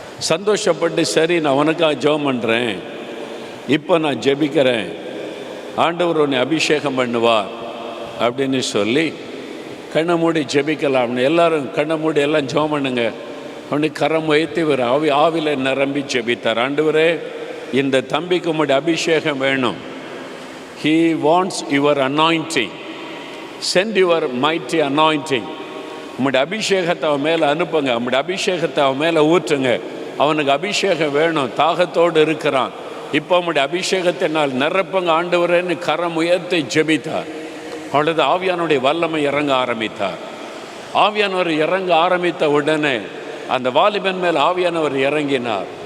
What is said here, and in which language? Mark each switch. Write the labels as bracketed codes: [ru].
[ta] சந்தோஷப்பட்டு சரி நான் உனக்காக ஜெபம் பண்ணுறேன், இப்போ நான் ஜெபிக்கிறேன், ஆண்டவர் உன்னை அபிஷேகம் பண்ணுவார் அப்படின்னு சொல்லி கண்ணை மூடி ஜெபிக்கலாம்னு எல்லாரும் கண்ணை மூடி எல்லாம் ஜெபம் பண்ணுங்க. அவனுக்கு கரம் வைத்து இவர் ஆவியில் நிரம்பி ஜெபித்தார். ஆண்டவரே, இந்த தம்பிக்கு உம்முடைய அபிஷேகம் வேணும். [en] He wants your anointing. Send your mighty anointing. [ta] உம்முடைய அபிஷேகத்தை அவன் மேலே அனுப்புங்க, உம்முடைய அபிஷேகத்தை அவன் மேலே ஊற்றுங்க. அவனுக்கு அபிஷேகம் வேணும், தாகத்தோடு இருக்கிறான். இப்போ உம்முடைய அபிஷேகத்தினால் நிரப்புங்க ஆண்டவரேன்னு கரம் உயர்த்தி ஜெபித்தார். அவளது ஆவியானுடைய வல்லமை இறங்க ஆரம்பித்தார். ஆவியானவர் இறங்க ஆரம்பித்த உடனே அந்த வாலிபன் மேல் ஆவியானவர் இறங்கினார்.